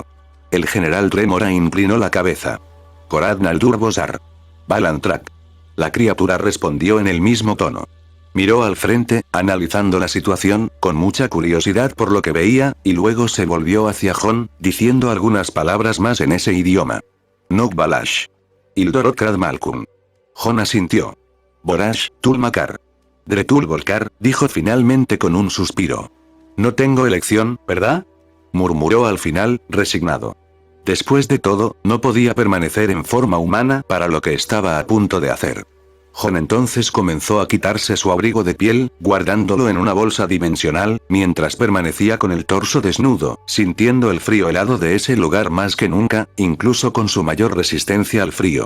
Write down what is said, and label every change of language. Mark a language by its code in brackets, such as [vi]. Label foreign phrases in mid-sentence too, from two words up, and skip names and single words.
[es] El general Trémora inclinó la cabeza. Korad Naldur Bosar. Balantrak. La criatura respondió en el mismo tono. Miró al frente, analizando la situación, con mucha curiosidad por lo que veía, y luego se volvió hacia Jon, diciendo algunas palabras más en ese idioma. Nok Balash. Ildorot Krad Malkum. Jon asintió. Borash, Tulmakar. Dretul Volkar, dijo finalmente con un suspiro. No tengo elección, ¿verdad? Murmuró al final, resignado. Después de todo, no podía permanecer en forma humana para lo que estaba a punto de hacer. Jon entonces comenzó a quitarse su abrigo de piel, guardándolo en una bolsa dimensional, mientras permanecía con el torso desnudo, sintiendo el frío helado de ese lugar más que nunca, incluso con su mayor resistencia al frío.